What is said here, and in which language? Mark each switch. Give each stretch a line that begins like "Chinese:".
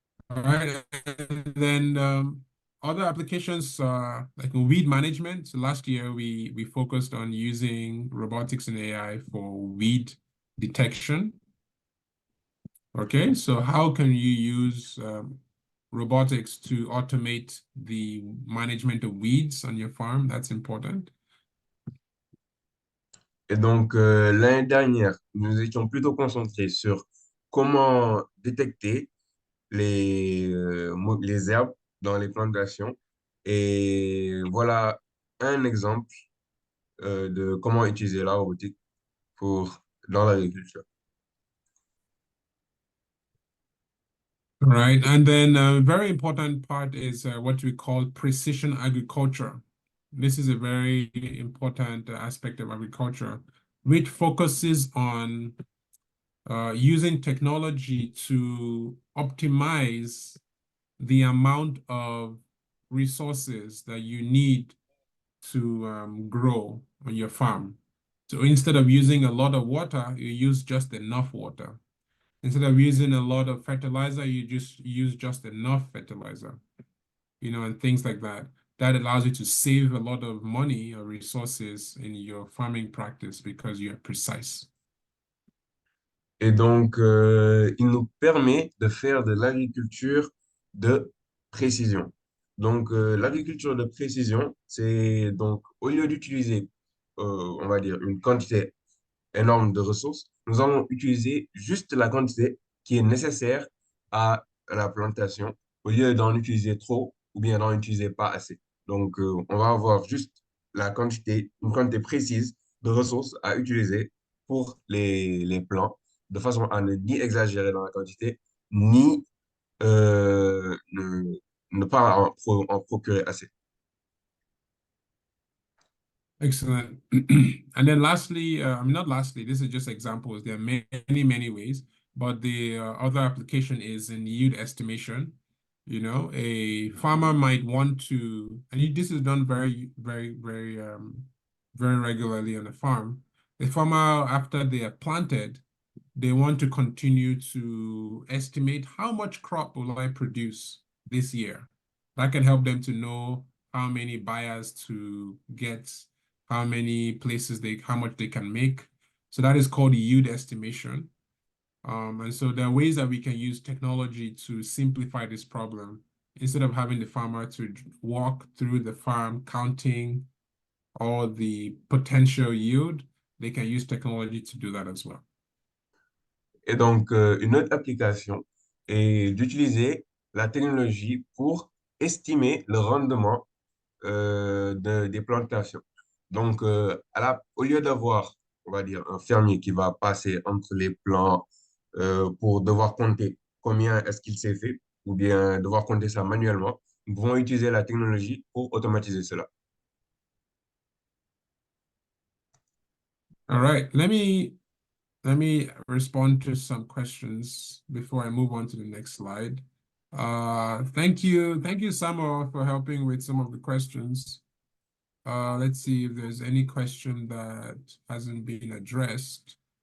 English: All right, and then other applications like weed management. So last year we focused on using robotics and AI for weed detection. Okay, so how can you use robotics to automate the management of weeds on your farm? That's important.
French: Et donc, l'année dernière, nous étions plutôt concentrés sur comment détecter les herbes dans les plantations. Et voilà un exemple de comment utiliser la robotique dans l'agriculture.
English: Right, and then a very important part is what we call precision agriculture. This is a very important aspect of agriculture, which focuses on using technology to optimize the amount of resources that you need to grow on your farm. So instead of using a lot of water, you use just enough water. Instead of using a lot of fertilizer, you just use just enough fertilizer, and things like that. That allows you to save a lot of money or resources in your farming practice because you are precise.
French: Et donc, il nous permet de faire de l'agriculture de précision. Donc, l'agriculture de précision, c'est donc au lieu d'utiliser on va dire, une quantité énorme de ressources, nous allons utiliser juste la quantité qui est nécessaire à la plantation au lieu d'en utiliser trop ou bien d'en utiliser pas assez. Donc, on va avoir juste une quantité précise de ressources à utiliser pour les plants, de façon à ne ni exagérer dans la quantité, ni ne pas en procurer assez.
English: Excellent. And then lastly, I mean, not lastly, this is just examples. There are many, many ways, but the other application is in yield estimation. You know, a farmer might want to, and this is done very, very, very regularly on a farm. A farmer, after they are planted, they want to continue to estimate how much crop will I produce this year. That can help them to know how many buyers to get, how many places how much they can make. So that is called yield estimation. And so there are ways that we can use technology to simplify this problem. Instead of having the farmer to walk through the farm counting all the potential yield, they can use technology to do that as well.
French: Et donc, une autre application est d'utiliser la technologie pour estimer le rendement des plantations. Donc, au lieu d'avoir, on va dire, un fermier qui va passer entre les plants pour devoir compter combien est-ce qu'il s'est fait, ou bien devoir compter ça manuellement, nous pouvons utiliser la technologie pour automatiser cela.
English: All right, let me respond to some questions before I move on to the next slide. Thank you, Samuel, for helping with some of the questions. Let's see if there's any question that hasn't been addressed.